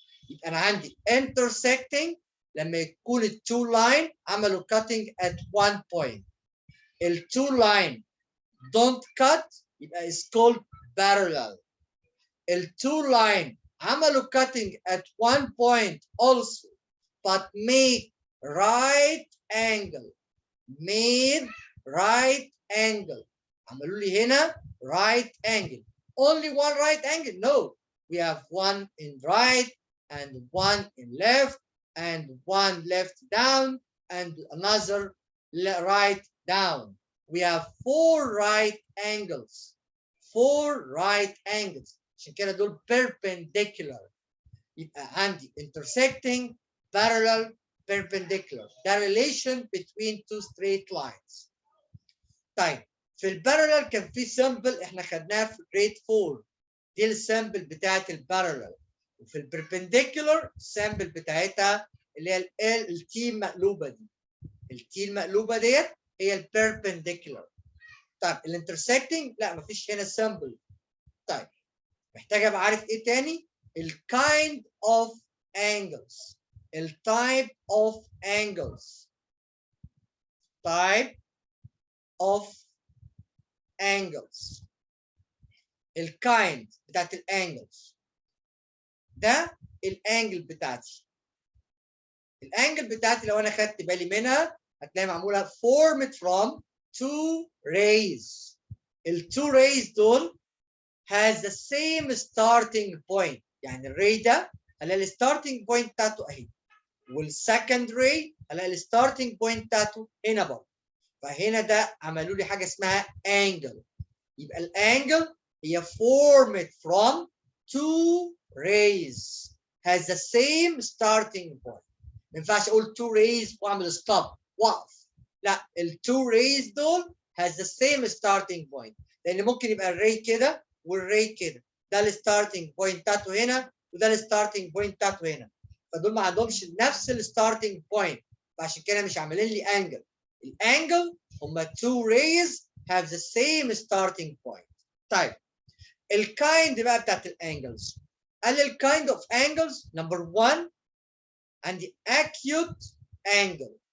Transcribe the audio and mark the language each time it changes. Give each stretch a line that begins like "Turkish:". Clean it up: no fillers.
Arabic: يبقى انا عندي intersecting لما يكون التو لاين عملوا cutting at one point.
English: التو line don't cut يبقى is called parallel. التو لاين عملوا cutting at one point also but make right angle. made right angle.
Arabic: عملوا لي هنا right angle.
English: only one right angle? No. We have one in right and one in left and one left down and another right down. We have four right angles. four right angles.
Arabic: عشان كده دول perpendicular. يبقى عندي intersecting, parallel, perpendicular.
English: The relation between two straight lines.
Arabic: طيب في البارallel كان في سامبل احنا خدناها في جريد 4. دي السامبل بتاعت البارallel. وفي البربنديكولار السامبل بتاعتها اللي هي التي المقلوبه دي. التي المقلوبه ديت هي البربنديكولار. طيب الانترسكتنج لا مفيش هنا سامبل. طيب محتاج ابقى عارف ايه تاني؟ الكايند اوف angles. التايب اوف angles.
English: type of angles. الكايند بتاعت الانجلز.
Arabic: ده الانجل بتاعتي. الانجل بتاعتي لو انا خدت بالي منها هتلاقي معموله formed from two rays.
English: التو rays دول has the same starting point.
Arabic: يعني الري ده هلاقي الستارتنج بوينت بتاعته اهي، والسكند راي هلاقي الستارتنج بوينت بتاعته هنا برضه. فهنا ده عملوا لي حاجه اسمها انجل.
English: يبقى الانجل هي formed from two rays has the same starting point.
Arabic: ما ينفعش اقول two rays واعمل ستوب واقف، لا التو rays دول has the same starting point، لان ممكن يبقى الري كده والري كده، ده الستارتنج بوينت بتاعته هنا وده الستارتنج بوينت بتاعته هنا، فدول ما عندهمش نفس الستارتنج بوينت، فعشان كده مش عاملين لي انجل.
English: الانجل هما two rays have the same starting point.
Arabic: طيب الكايند بقى بتاعت الانجلز، قال لي الكايند اوف انجلز نمبر 1 عندي acute angle.